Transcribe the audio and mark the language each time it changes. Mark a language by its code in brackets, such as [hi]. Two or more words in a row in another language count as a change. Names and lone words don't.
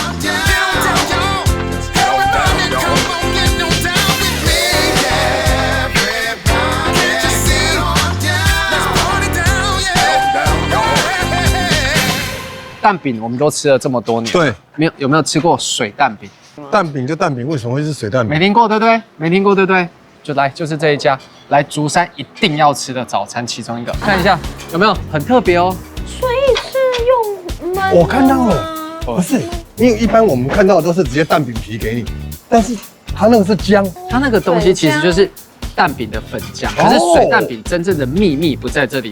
[zh] 蛋餅我們都吃了這麼多年，對，有沒有吃過水蛋餅？蛋餅就蛋餅，為什麼會是水蛋餅？沒聽過，對不對？沒聽過，對不對？就是這一家，來竹山一定要吃的早餐其中一個，看一下有沒有很特別哦。所以是用燜？我看到了，不是，因為一般我們看到的都是直接蛋餅皮給你，但是它那個是漿，它那個東西其實就是蛋餅的粉漿，可是水蛋餅真正的秘密不在這裡。